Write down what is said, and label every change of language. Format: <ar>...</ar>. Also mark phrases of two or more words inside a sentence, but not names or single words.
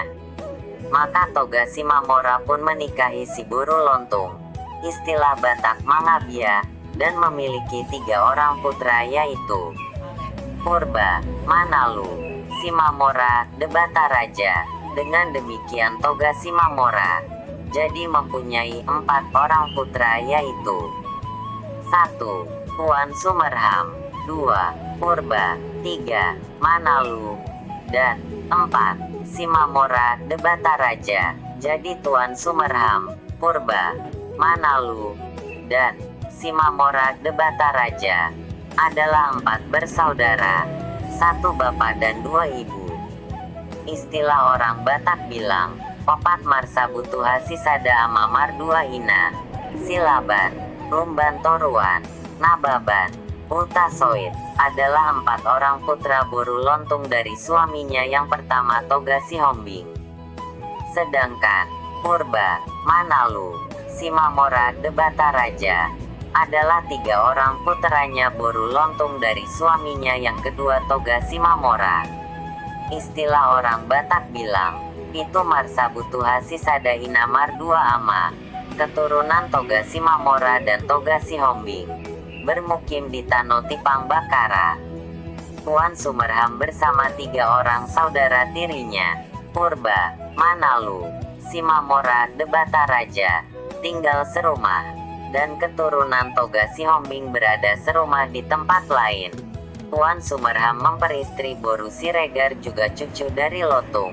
<id>Maka Toga Simamora pun menikahi si Buru Lontung, istilah Batak Mangabia, dan memiliki 3 orang putra yaitu Purba, Manalu, Simamora, Debata Raja. Dengan demikian Toga Simamora jadi mempunyai 4 orang putra yaitu 1. Tuan Sumerham, 2. Purba, 3. Manalu, dan 4. Simamora, Debata Raja. Jadi Tuan Sumerham, Purba, Manalu, dan Simamora Debata Raja adalah 4 bersaudara, 1 bapak dan 2 ibu. Istilah orang Batak bilang,</id> <bbc>Popat Marsa Butuha Sisada Amamar 2 Ina,</bbc> <id>Silaban, Lumban Toruan, Nababan, Ultasoit adalah 4 orang putra Buru Lontung dari suaminya yang pertama Toga Sihombing. Sedangkan Purba, Manalu, Simamora Debata Raja adalah 3 orang puteranya Buru Lontung dari suaminya yang kedua Toga Simamora. Istilah orang Batak bilang,</id> <bbc>Pitu Marsa Butuha Sisada Inamar 2 Ama,</bbc> <id>keturunan Toga Simamora dan Toga Sihombing, bermukim di Tanah Tipang Bakara. Tuan Sumerham bersama 3 orang saudara tirinya, Purba, Manalu, Simamora Debata Raja, tinggal serumah, dan keturunan Toga Sihombing berada serumah di tempat lain. Tuan Sumerham memperistri Boru Siregar juga cucu dari Lotung.</id>